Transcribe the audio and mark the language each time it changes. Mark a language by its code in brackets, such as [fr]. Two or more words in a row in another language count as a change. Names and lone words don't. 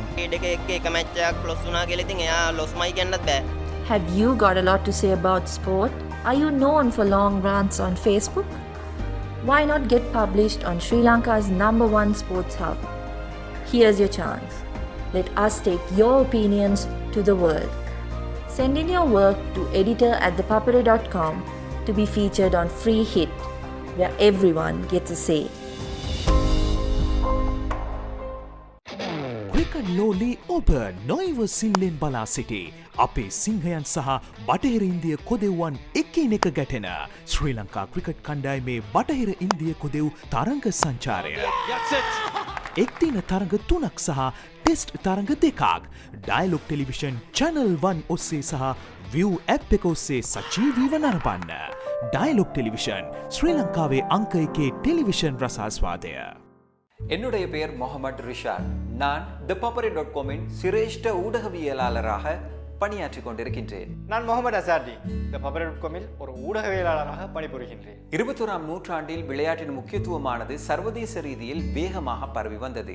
[si] ක්‍රීඩක එක්ක එක මැච් එකක් ලොස් වුණා කියලා ඉතින් එයා ලොස්මයි කියන්නත් බෑ [en] Have you got a lot to say about sport? Are you known for long rants on Facebook? Why not get published on Sri Lanka's #1 sports hub? Here's your chance. Let us take your opinions to the world. Send in your work to editor@thepapare.com to be featured on Free Hit, where everyone gets a say. Cricket Lowly Open [si] නොයිව සිල්ලෙන් බලා සිටි අපේ සිංහයන් සහ බටහිර ඉන්දිය කොදෙව්වන් එකිනෙක ගැටෙන ශ්‍රී ලංකා ක්‍රිකට් කණ්ඩායමේ බටහිර ඉන්දිය කොදෙව් තරඟ සංචාරය. එක්දින තරඟ 3ක් සහ ටෙස්ට් තරඟ 2ක් ඩයලොග් ටෙලිවිෂන් channel 1 ඔස්සේ සහ View app එක ඔස්සේ සජීවීව නරඹන්න. ඩයලොග් ටෙලිවිෂන් ශ්‍රී ලංකාවේ අංක 1 ටෙලිවිෂන් රසාස්වාදය. [ta] என்னுடைய பெயர் முகமது ரிஷாட். நான் ThePapare.com-இன் சிரேஷ்ட ஊடகவியலாளராக பணியாற்றிக் கொண்டிருக்கின்றேன். நான் முகமது அசார்டி ThePapare.com-இல் ஒரு ஊடகவியலாளராக பணிபுரிகின்றேன். 21ஆம் நூற்றாண்டில் விளையாட்டின் முக்கியத்துவமானது சர்வதேச ரீதியில் வேகமாக பரவி வந்தது.